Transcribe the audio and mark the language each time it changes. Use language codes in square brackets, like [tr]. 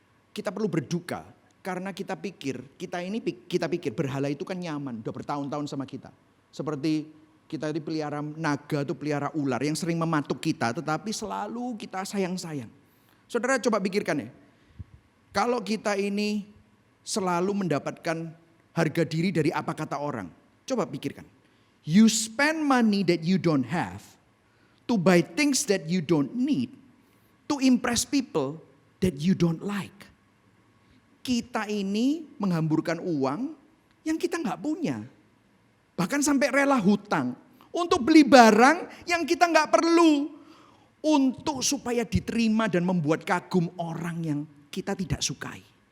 [id] Kita perlu berduka karena kita pikir berhala itu kan nyaman, udah bertahun-tahun sama kita. Seperti kita itu pelihara naga, itu pelihara ular yang sering mematuk kita, tetapi selalu kita sayang-sayang. Saudara coba pikirkan ya, kalau kita ini selalu mendapatkan harga diri dari apa kata orang. Coba pikirkan. [en] You spend money that you don't have to buy things that you don't need to impress people that you don't like. [id] Kita ini menghamburkan uang yang kita nggak punya. Bahkan sampai rela hutang untuk beli barang yang kita nggak perlu. Untuk supaya diterima dan membuat kagum orang yang kita tidak sukai.